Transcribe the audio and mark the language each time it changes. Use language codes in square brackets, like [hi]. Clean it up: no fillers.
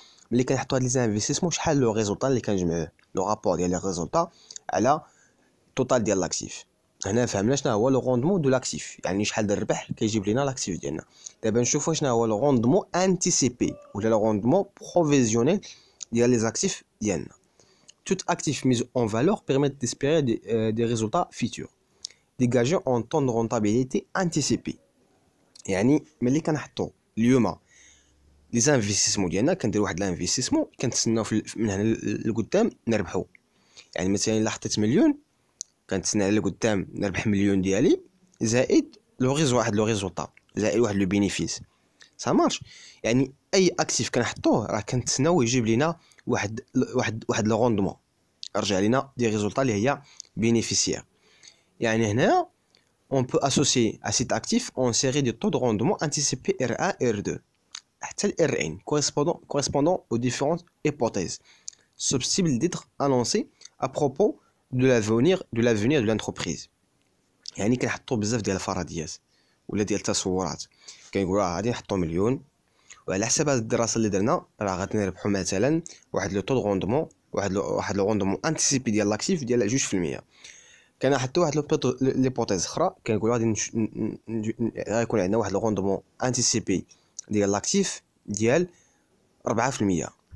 [ar] ملي كنحطوا هاد لي زانفيستيسمون شحال لو ريزولطا اللي كنجمعوه، لو رابور ديال لي ريزولطا على التوتال ديال لاكتيف. هنا فهمنا شنو هو لو روندمون دو لاكتيف، يعني شحال د الربح كيجيب لينا لاكتيف ديالنا. دابا نشوفوا شنو هو لو روندمون انتيسيبي ولا لو روندمون بروفيزيونيل ديال لي زاكتيف ديالنا. [fr] Tout actif mis en valeur permet d'espérer des résultats futurs dégagés en temps de rentabilité anticipée. [ar] يعني ملي كنحطوا اليوم لي زانفيستيسمون ديالنا، كندير واحد لانفيستيسمون كنتسناو من هنا لقدام نربحوا. يعني مثلا الا حطيت مليون كنتسنى على لقدام نربح مليون ديالي، زائد واحد لو ريزولطا، زائد واحد لو بينيفيس. [fr] سا مارش. [ar] يعني اي اكتيف كنحطوه راه كنتسناو يجيب لينا واحد لو روندمون، رجع لينا دي ريزولطا اللي هي بينيفيسيير. يعني هنا [fr] on peut associer à cet actif une série de taux de rendement anticipés R1 et R2 [ar] حتى ال [fr] R1 correspondant aux différentes hypothèses susceptibles d'être annoncées à propos de l'avenir de l'entreprise. [ar] يعني كنحطوا بزاف ديال الفرضيات ولا ديال التصورات. كنقولوا غادي نحطوا مليون، وعلى حسب هاد الدراسه اللي درنا راه غادي نربحوا مثلا واحد لو طو دو روندمون، واحد لو روندمون انتيسيبي ديال لاكتيف ديال 2%. كنحطوا واحد ليبوتيز اخرى كنقولوا غادي غيكون عندنا واحد لو روندمون انتيسيبي ديال لاكتيف ديال 4%.